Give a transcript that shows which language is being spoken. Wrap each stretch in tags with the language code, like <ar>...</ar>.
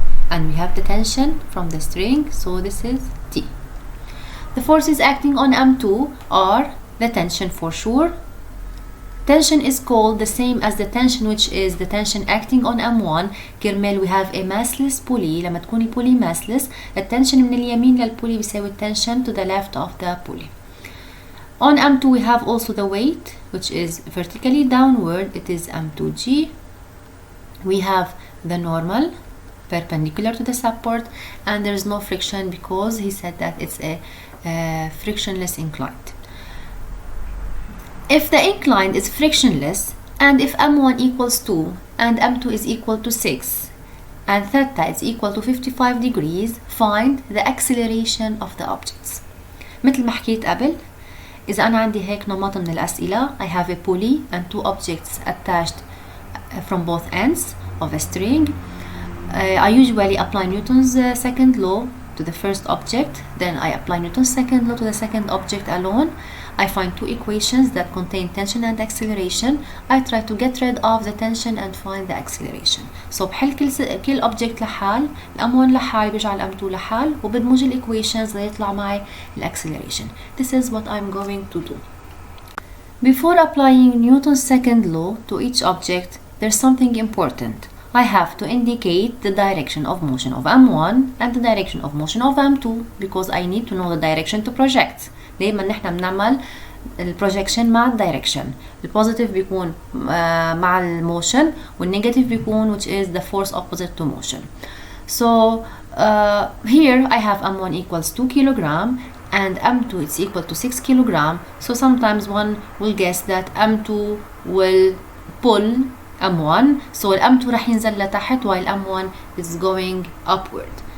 <en>And we have the tension from the string, so this is T. The forces acting on M2 are the tension for sure. Tension is called the same as the tension, which is the tension acting on M1.</en> <ar>كرمال</ar> <en>we have a massless pulley.</en> <ar>لما تكون البولي massless, التنشن من اليمين للبولي بيساوي التنشن</ar> <en>to the left of the pulley. On M2 we have also the weight, which is vertically downward. It is M2G. We have the normal perpendicular to the support, and there is no friction because he said that it's a frictionless inclined. If the incline is frictionless, and if M1 equals 2 and M2 is equal to 6 and theta is equal to 55 degrees, find the acceleration of the objects.</en> <ar>مثل ما حكيت قبل، إذا أنا عندي هيك نمط من الأسئلة,</ar> <en>I have a pulley and two objects attached from both ends of a string. I usually apply Newton's second law to the first object, then I apply Newton's second law to the second object alone. I find two equations that contain tension and acceleration. I try to get rid of the tension and find the acceleration.</en> <ar>So بحل كل object لحال، الأم1 لحال بجعل الأم2 لحال، وبدمج equations ليطلع معي acceleration.</ar> <en>This is what I'm going to do. Before applying Newton's second law to each object, there's something important. I have to indicate the direction of motion of M1 and the direction of motion of M2 because I need to know the direction to project.</en> <ar>دايما نحن بنعمل البروجكشن مع الدايركشن. البوزيتيف بيكون مع الموشن والنيجاتيف بيكون</ar> <en>which is the force opposite to motion. So here I have M1 equals 2 kilogram and M2 is equal to 6 kilogram. So sometimes one will guess that M2 will pull M1, so M2</en> <ar>راح ينزل لتحت</ar> <en>while M1 is going upward.</en>